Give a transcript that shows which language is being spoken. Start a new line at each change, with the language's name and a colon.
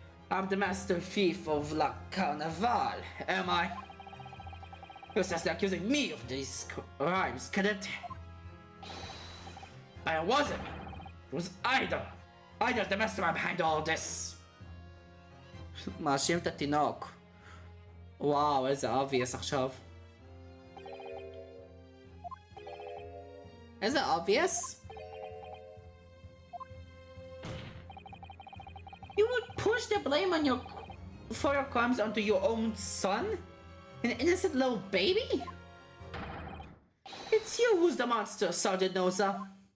English: I'm the master thief of La Carnaval, am I? You're just accusing me of these crimes, cadet. But it wasn't me. It was Ida the mastermind behind all this.
Hebrew: מאשים את התינוק. וואו, איזה obvious עכשיו. איזה obvious?
English: You would push the blame on for your crimes onto your own son? An innocent little baby? It's you who's the monster, Sergeant Noza.